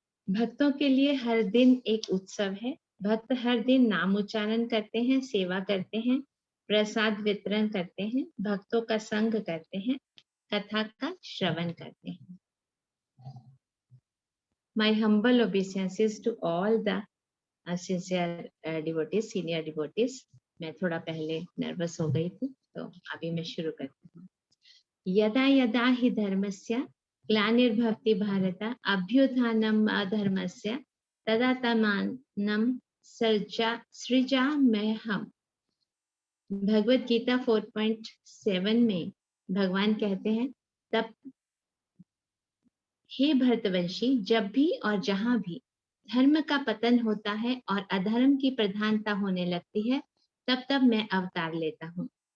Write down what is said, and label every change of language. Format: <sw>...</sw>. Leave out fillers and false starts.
<hi>भक्तों के लिए हर दिन एक उत्सव है। भक्त हर दिन नाम उच्चारण करते हैं, सेवा करते हैं, प्रसाद वितरण करते हैं, भक्तों का संग करते हैं, कथा का श्रवण करते हैं।</hi> <en>My humble obeisances to all the sincere devotees, senior devotees.</en> <hi>मैं थोड़ा पहले नर्वस हो गई थी, तो अभी मैं शुरू करती हूँ।</hi> <sa>यदा यदा हि धर्मस्य ग्लानिर्भवति भारत अभ्युत्थानम् अधर्मस्य तदात्मानं सृजाम्यहम्।</sa> <hi>भगवत गीता 4.7 में भगवान कहते हैं, तब हे भरतवंशी, जब भी और जहां भी धर्म का पतन होता है और अधर्म की प्रधानता होने लगती है, तब तब मैं अवतार लेता हूँ।</hi>